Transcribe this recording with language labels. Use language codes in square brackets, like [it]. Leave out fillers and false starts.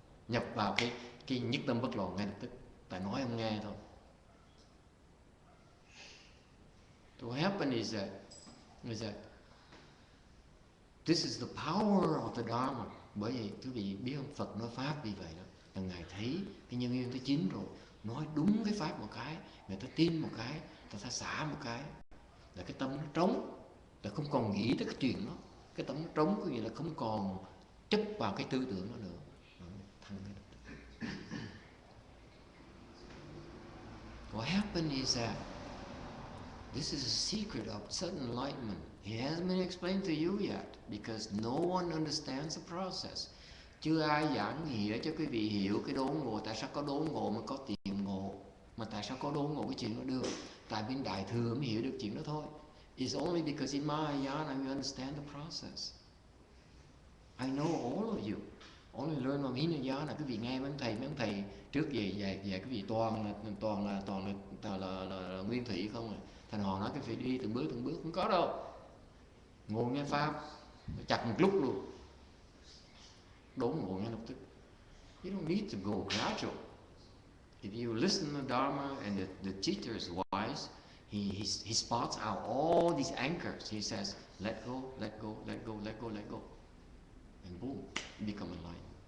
[vi] Nhập vào cái nhất tâm bất loạn ngay lập tức. Tại nói không nghe thôi. [en] So what happened is that this is the power of the Dharma. [vi] Bởi vì quý vị biết không, Phật nói Pháp vì vậy đó. Là Ngài thấy cái nhân duyên thứ 9 rồi, nói đúng cái Pháp một cái, người ta tin một cái, người ta xả một cái, là cái tâm nó trống, là không còn nghĩ tới cái chuyện đó. Cái tâm nó trống có nghĩa là không còn chấp vào cái tư tưởng đó nữa. [en] What happened is that this is a secret of sudden enlightenment. It hasn't been explained to you yet because no one understands the process. [vi] Chưa ai giảng nghĩa cho quý vị hiểu cái đốn ngộ. Tại sao có đốn ngộ mà có tiền ngộ? Mà tại sao có đốn ngộ cái chuyện đó được? Tại bên đại thừa mới hiểu được chuyện đó thôi. [en] It's only because in Mahayana we understand the process. I know all of you. Only learn from Hinayana. [vi] Quý vị nghe mấy ông thầy trước về quý vị toàn là nguyên thủy không à. Thành họ nói cái phải đi từng bước, không có đâu. Ngồi nghe Pháp, chặt một lúc luôn. Đốn ngộ ngay lập tức. [en] You don't need to go gradual. If you listen to Dharma and the teacher is wise, he spots out all these anchors. He says, let go. And boom, you become enlightened.